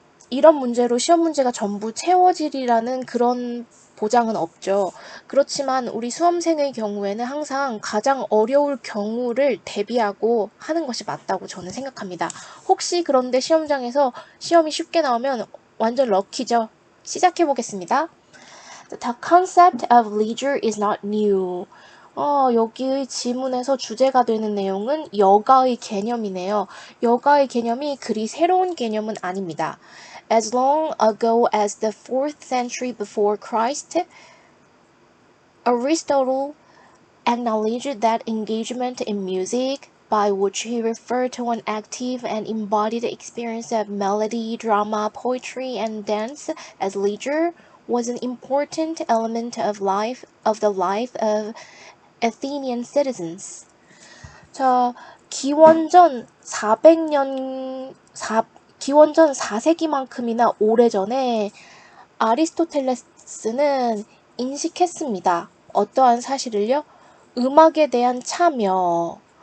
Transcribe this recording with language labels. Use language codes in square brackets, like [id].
[ko] 이런 문제로 시험 문제가 전부 채워지리라는 그런 보장은 없죠. 그렇지만 우리 수험생의 경우에는 항상 가장 어려울 경우를 대비하고 하는 것이 맞다고 저는 생각합니다. 혹시 그런데 시험장에서 시험이 쉽게 나오면 완전 럭키죠. 시작해 보겠습니다. [en] The concept of leisure is not new. [ko] 여기의 지문에서 주제가 되는 내용은 여가의 개념이네요. 여가의 개념이 그리 새로운 개념은 아닙니다. [en] As long ago as the 4th century before Christ, Aristotle acknowledged that engagement in music, by which he referred to an active and embodied experience of melody, drama, poetry, and dance as leisure, was an important element of the life of Athenian citizens. [ko] 자, 기원전 400년, 기원전 4세기만큼이나 오래전에 아리스토텔레스는 인식했습니다. 어떠한 사실을요? 음악에 대한 참여.